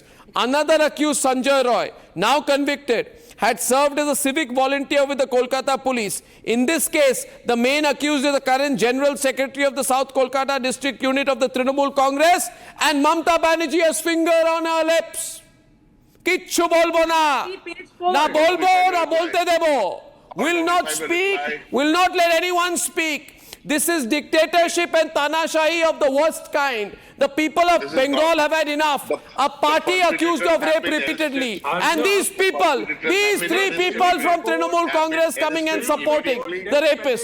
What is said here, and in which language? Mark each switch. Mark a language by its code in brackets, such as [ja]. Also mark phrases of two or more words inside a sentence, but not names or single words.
[en] Another accused, Sanjay Roy, now convicted, had served as a civic volunteer with the Kolkata police. In this case, the main accused is the current General Secretary of the South Kolkata District Unit of the Trinamool Congress, and Mamata Banerjee has finger on her lips. [bn] কিছু বলব না। না বলব না বলতে দেব. [en] Will not speak, will not let anyone speak. This is dictatorship and tanashahi of the worst kind. The people of Bengal have had enough. A party accused of rape repeatedly. And these people, these 3 people from Trinamool Congress coming and supporting the rapists.